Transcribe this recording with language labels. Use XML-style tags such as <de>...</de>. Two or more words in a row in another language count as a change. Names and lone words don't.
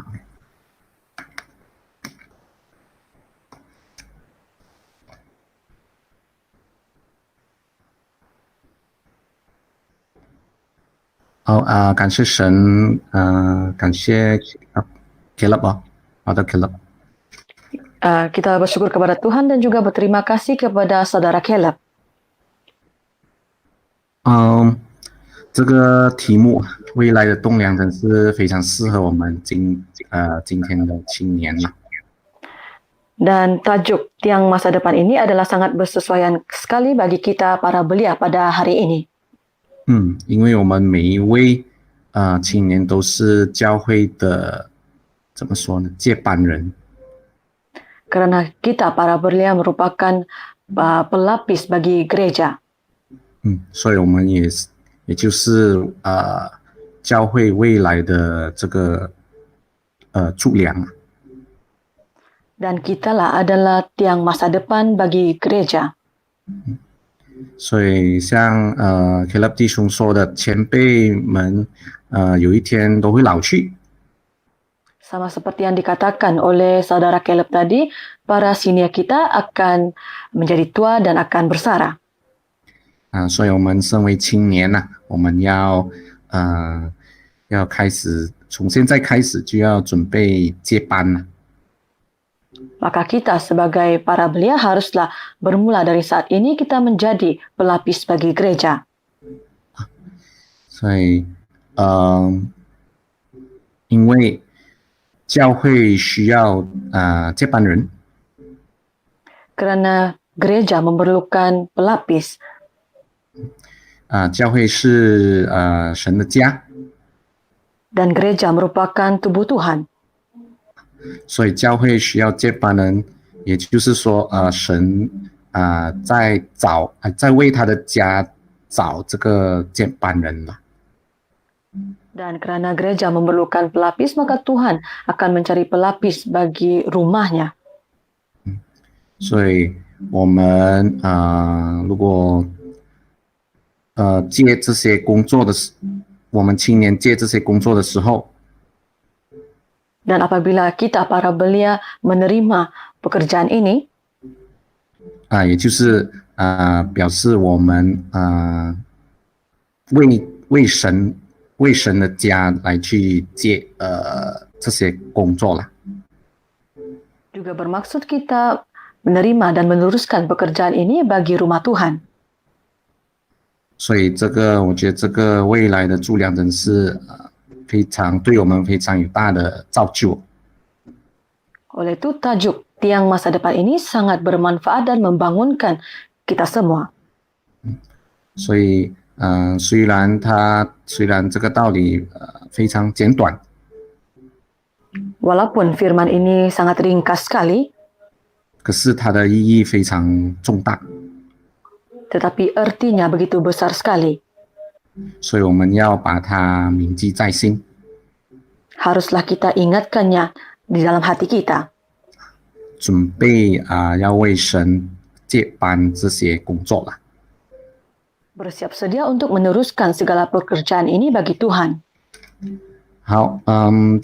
<zh>好感谢神，感谢Caleb atau Caleb。</zh> <ms>Kita bersyukur kepada Tuhan dan juga berterima kasih kepada saudara Caleb.</ms> <zh>这个题目未来的栋梁真是非常适合我们今天的青年了。</zh> <ms>Dan tajuk tiang masa depan ini adalah sangat bersesuaian sekali bagi kita para belia pada hari ini.</ms> <zh>因为我们每一位青年都是教会的怎么说呢？接班人。</zh> <ms>Karena kita para belia merupakan pelapis bagi gereja.</ms> <zh>所以我们也就是教会未来的这个柱梁。</zh> <ms>Dan kitalah adalah tiang masa depan bagi gereja.</ms> <zh>所以像Caleb 弟兄说的，前辈们有一天都会老去。</zh> <ms>Sama seperti yang dikatakan oleh saudara Caleb tadi, para senior kita akan menjadi tua dan akan bersara.</ms> <zh>所以我们身为青年呐、我们要开始从现在开始就要准备接班了。</zh> <ms>Maka kita sebagai para belia haruslah bermula dari saat ini kita menjadi pelapis bagi gereja.</ms> <zh>所以因为教会需要接班人。</zh> <ms>Karena gereja memerlukan pelapis.</ms> <zh>教会是神的家，</zh> <ms>Dan gereja merupakan tubuh Tuhan.</ms> <zh>所以教会需要接班人，也就是说神在为他的家找这个接班人了。</zh> <ms>Dan karena gereja memerlukan pelapis, maka Tuhan akan mencari pelapis bagi rumahnya.</ms> <zh>所以我们如果接这些工作的我们青年接这些工作的时候，</zh> <ms>Dan apabila kita para belia menerima pekerjaan ini,</ms> <zh>也就是表示我们为神的家来去接这些工作了。</zh> <ms>juga bermaksud kita menerima dan meneruskan pekerjaan ini bagi rumah Tuhan.</ms> <zh>所以我觉得这个未来的柱梁真是对我们非常有大的造就。</zh> <ms>Oleh itu tajuk tiang masa depan ini sangat bermanfaat dan membangunkan kita semua.</ms> <zh>所以虽然这个道理非常简短，</zh> <ms>Walaupun firman ini sangat ringkas sekali,</ms> <zh>可是它的意义非常重大，</zh> <ms>tetapi artinya begitu besar sekali.</ms> <zh>所以我们要把它铭记在心。</zh> <ms>Haruslah kita ingatkannya di dalam hati kita.</ms> <zh>准备要为神接班这些工作了。</zh> <ms>Bersiap sedia untuk meneruskan segala pekerjaan ini bagi Tuhan.</ms> <zh>好，</zh>